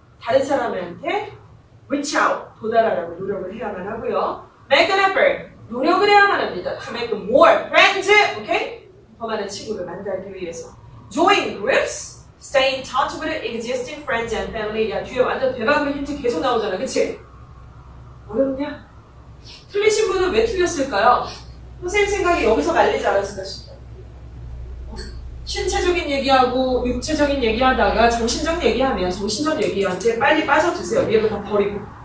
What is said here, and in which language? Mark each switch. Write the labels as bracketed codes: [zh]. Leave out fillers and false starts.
[ko] 다른 사람한테 [en] reach out, [ko] 도달하라고 노력을 해야만 하고요. [en] Make an effort, [ko] 노력을 해야만 합니다. [en] To make more friends, okay? [ko] 더 많은 친구를 만들기 위해서. [en] Join groups, stay in touch with existing friends and family. [ko] 야, 뒤에 완전 대박으로 힌트 계속 나오잖아, 그치? 어렵냐? 틀리신 분은 왜 틀렸을까요? 선생님 생각이 여기서 말리지 않았을까 싶어요. 신체적인 얘기하고 육체적인 얘기하다가 정신적 얘기하면 정신적 얘기한테 빨리 빠져드세요. 위에도 다 버리고.